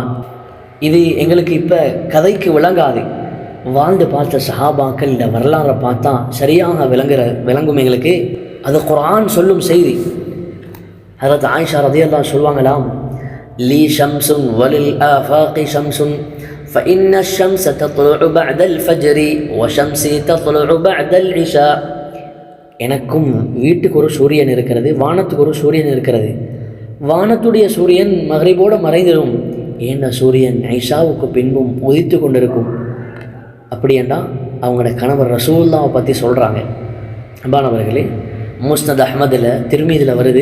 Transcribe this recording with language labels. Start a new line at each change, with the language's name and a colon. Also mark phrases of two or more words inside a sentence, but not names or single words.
Tamil: இது எங்களுக்கு இப்போ கதைக்கு விளங்காது. வாழ்ந்து பார்த்த சஹாபாக்கள் இந்த வரலாறை பார்த்தா சரியாக விளங்கும் எங்களுக்கு. அது குர்ஆன் சொல்லும் செய்தி. ஹஜ்ரத் ஆயிஷா ரலியல்லாஹு அன்ஹா சொல்வாங்களாம்,
Arabic: لي شمس وللآفاق شمس فإن الشمس تطلع بعد الفجر وشمسي تطلع بعد العشاء.
Tamil: எனக்கும் வீட்டுக்கு ஒரு சூரியன் இருக்கிறது, வானத்துக்கு ஒரு சூரியன் இருக்கிறது. வானத்துடைய சூரியன் மகரிபோடு மறைந்திடும், ஏன்னா சூரியன் ஐஷாவுக்கு பின்பும் உதித்து கொண்டிருக்கும். அப்படியேண்டா அவங்களோட கணவர் ரசூலுல்லாஹை பற்றி சொல்கிறாங்க. அன்பானவர்களே, முஸ்னத் அஹ்மதில் திர்மீதியில் வருது.